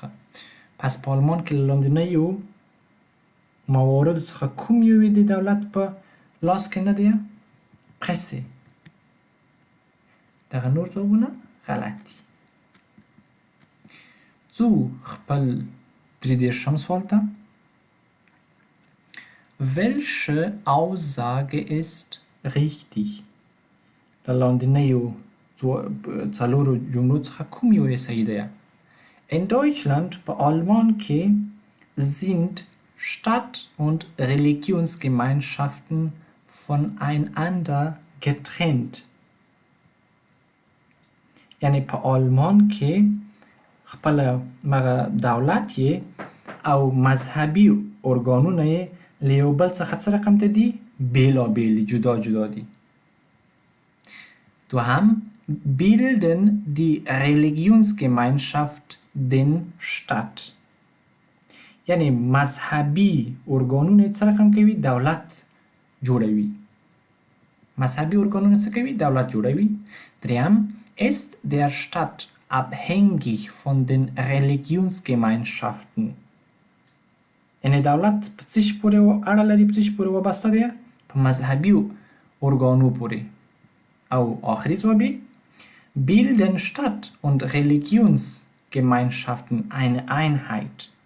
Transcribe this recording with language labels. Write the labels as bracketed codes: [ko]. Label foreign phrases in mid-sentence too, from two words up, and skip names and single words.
[ps] پس په آلمان کې له لاندنیو مواردو څخه کوم یو د دولت په لاس کې نه دی؟ پرسه. دغه نور ځوابونه غلط دي. ځو خپل 33 سوال ته. [de] Welche Aussage ist richtig؟ [ps] له لاندنیو څلورو جملو څخه کوم یو یې صحیح دی؟ [de] In Deutschland, [ps] په آلمان کې [de] sind Stadt- und Religionsgemeinschaften voneinander getrennt. [ps] یعنی په آلمان کې خپل مغه دولت یې او مذهبي ارګانونه یې له یو بل څخه څه رقم ته دي؟ بېلابېل دي، جدا جدا دي. [de] دوهم bilden die Religionsgemeinschaft den Staat. [ps] یعنی مذهبي ارګانونه څه رقم کوي؟ دولت جوړوي. مذهبي ارګانونه څه کوي؟ دولت جوړوي. [de] دریم ist der Staat abhängig von den Religionsgemeinschaften. [ps] یعنی دولت په څه شي پورې اړه لري؟ په څه شي پورې وابسته دی؟ په مذهبي ارګانو پورې. او آخري ځواب [de] bilden Stadt- und Religionsgemeinschaften eine Einheit.